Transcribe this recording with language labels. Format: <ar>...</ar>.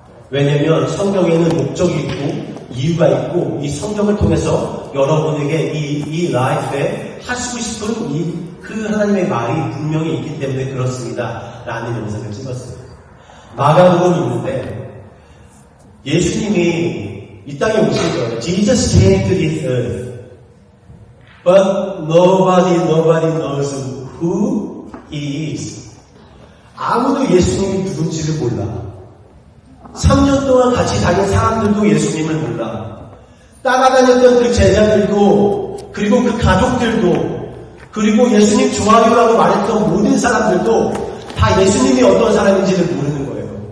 <ko>왜냐면 성경에는 목적이 있고 이유가 있고 이 성경을 통해서 여러분에게 이 라이프에 하시고 싶은 그 하나님의 말이 분명히 있기 때문에 그렇습니다. 라는 영상을 찍었어요. 마가복음이 있는데 예수님이 이 땅에 오신 거예요.</ko> <en>Jesus came to this earth. But nobody knows who he is.</en> <ko>아무도 예수님이 누군지를 몰라. 3년 동안 같이 다닌 사람들도 예수님을 몰라. 따라다녔던 그 제자들도, 그리고 그 가족들도, 그리고 예수님 좋아요라고 말했던 모든 사람들도 다 예수님이 어떤 사람인지를 모르는 거예요.</ko>